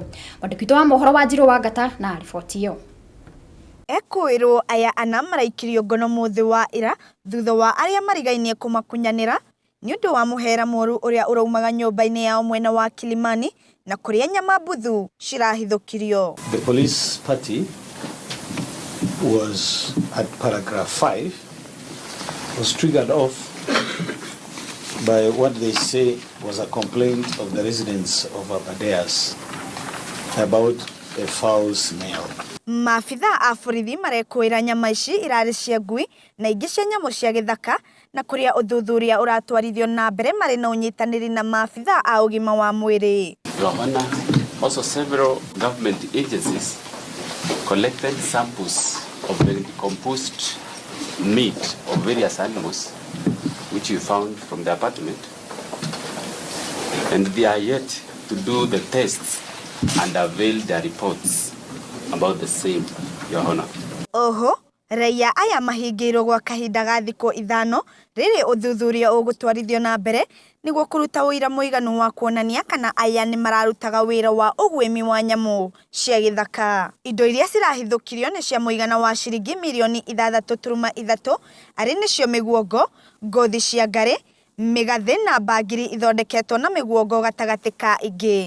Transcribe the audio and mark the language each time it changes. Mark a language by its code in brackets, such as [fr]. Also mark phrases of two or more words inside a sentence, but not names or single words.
[ki] Mwandiki wa mohoro wa Njiro wa Ngata na riboti iyo. Ekwirwo aya ana maraikirio ngono muthi wa ira thutha wa aria marigainie kumakunyanira ni undu wa muhera moru uria uraumaga nyumba-ini yao mwena wa Kilimani na kuria nyama mbuthu cirahithukirio. [en] The police party was at paragraph 5 was triggered off by what they say was a complaint of the residents of Abadeas about a foul smell. [ki] Maabitha a borithi marekwira nyama ici irari cia ngui na ingi cia nyamũ cia gĩthaka na kuria uthuthuria uratwarithio na mbere mari na unyitaniri na maabitha a ugima wa mwiri. [en] Your Honor, also several government agencies collected samples of the decomposed meat of various animals which you found from the apartment, and they are yet to do the tests and avail their reports about the same, Your Honor. [ki] Oho, raia aya mahingirwo gwa kahinda ga thikũ 5 riri uthuthuria ugutwarithio na mbere niguo kuruta uira muiganu wa kuonania kana aya ni mararutaga wira wa ugwimi wa nyamu cia gĩthaka. Indo iria cirahithukirio ni cia muigana wa ciringi milioni 3.3 ari nicio miguongo, ngothi cia ngari, migathi na bagiri ithondeketwo na miguongo gatagati ka ingi.